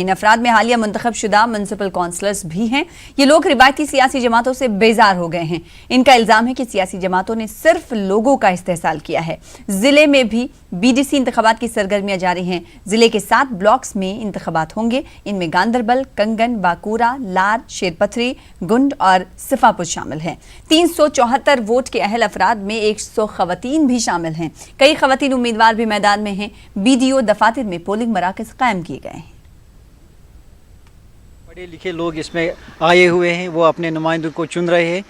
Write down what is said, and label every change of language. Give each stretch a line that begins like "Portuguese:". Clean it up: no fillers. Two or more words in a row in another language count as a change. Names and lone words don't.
Urdu: ان افراد میں حالیہ منتخب شدہ میونسپل کونسلرز بھی ہیں. یہ لوگ روایتی سیاسی جماعتوں سے بیزار ہو گئے ہیں. ان کا الزام ہے کہ سیاسی جماعتوں نے صرف لوگوں کا استحصال کیا ہے. ضلع میں بھی بی ڈی سی انتخابات کی سرگرمیاں جاری ہیں. ضلع کے 7 بلاکس میں انتخابات ہوں گے. ان میں گاندربل, کنگن, باکورہ, لار, شیر پتھری, گنڈ اور صفاپور شامل ہیں. 374 ووٹ کے اہل افراد میں 100 خواتین بھی شامل ہیں. کئی خواتین امیدوار بھی میدان میں ہیں. بی ڈی او دفاتر میں پولنگ مراکز قائم کیے گئے ہیں. پڑھے لکھے لوگ اس میں آئے ہوئے ہیں, وہ اپنے نمائندوں کو چن رہے ہیں.